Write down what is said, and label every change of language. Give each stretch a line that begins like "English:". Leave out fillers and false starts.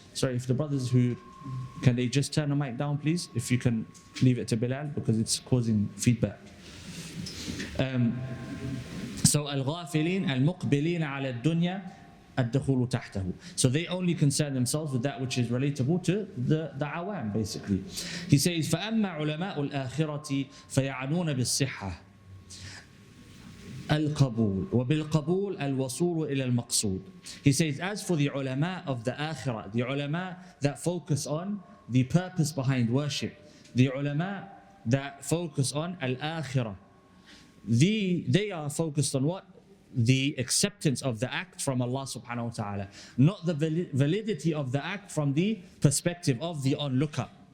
English: Sorry, if the brothers who, can they just turn the mic down please? If you can leave it to Bilal because it's causing feedback.
Arabic: So al-ghafilin, al-muqbilin ala dunya, الدخول تحته.
English: So they only concern themselves with that which is relatable to the awam basically. He says
Arabic: فأما علماء الآخرة فيعنون بالصحة القبول وبالقبول الوصول إلى المقصود.
English: He says as for the ulama of the akhirah, the ulama that focus on the purpose behind worship, the ulama that focus on al-akhirah, they are focused on what? The acceptance of the act from Allah subhanahu wa ta'ala, not the validity of the act from the perspective of the onlooker.